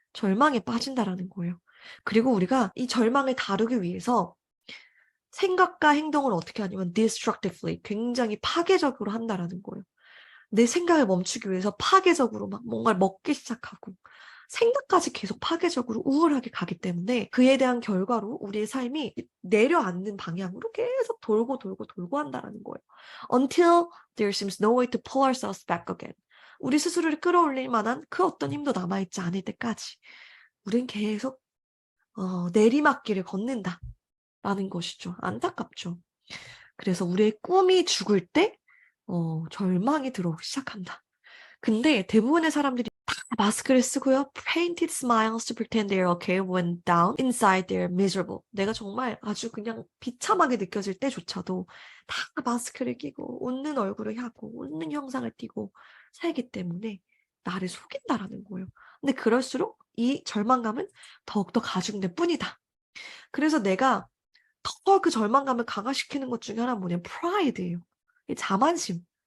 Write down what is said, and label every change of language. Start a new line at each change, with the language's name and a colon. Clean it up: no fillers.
Korean: 절망에 빠진다라는 거예요. 그리고 우리가 이 절망을 다루기 위해서 생각과 행동을 어떻게 하냐면 destructively, 굉장히 파괴적으로 한다라는 거예요. 내 생각을 멈추기 위해서 파괴적으로 막 뭔가를 먹기 시작하고 생각까지 계속 파괴적으로 우울하게 가기 때문에 그에 대한 결과로 우리의 삶이 내려앉는 방향으로 계속 돌고 돌고 돌고 한다라는 거예요.
English: Until there seems no way to pull ourselves back again.
Korean: 우리 스스로를 끌어올릴 만한 그 어떤 힘도 남아있지 않을 때까지 우린 계속 내리막길을 걷는다라는 것이죠. 안타깝죠. 그래서 우리의 꿈이 죽을 때 절망이 들어오기 시작한다. 근데 대부분의 사람들이 다 마스크를 쓰고요.
English: Painted smiles to pretend they're okay when down inside they're miserable.
Korean: 내가 정말 아주 그냥 비참하게 느껴질 때조차도 다 마스크를 끼고 웃는 얼굴을 하고 웃는 형상을 띠고 살기 때문에 나를 속인다라는 거예요. 근데 그럴수록 이 절망감은 더욱더 가중될 뿐이다. 그래서 내가 더 그 절망감을 강화시키는 것 중에 하나는 뭐냐면 프라이드예요. 이 자만심.